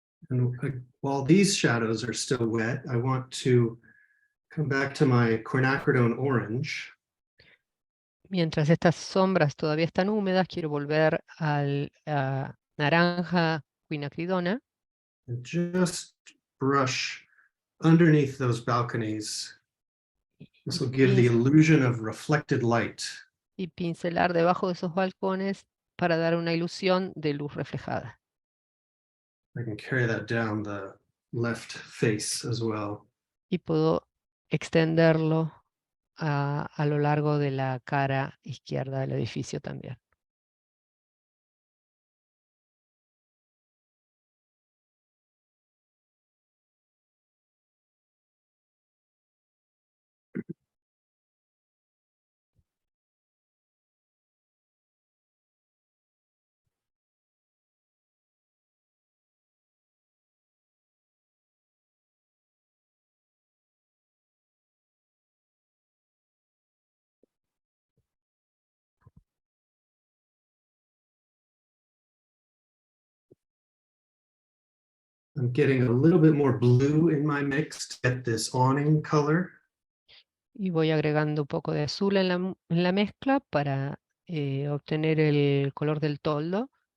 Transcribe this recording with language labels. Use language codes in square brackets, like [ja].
[en] And while these shadows are still wet, I want to come back to my quinacridone orange. [es] Mientras estas sombras todavía están húmedas, quiero volver al naranja quinacridona [en] And just brush underneath those balconies. This will give the illusion of reflected light. [es] y pincelar debajo de esos balcones para dar una ilusión de luz reflejada. [en] I can carry that down the left face as well. [es] Y puedo extenderlo a lo largo de la cara izquierda del edificio también. [en] I'm getting a little bit more blue in my mix to get this awning color. [es] Y voy agregando un poco de azul en la mezcla para obtener el color del toldo.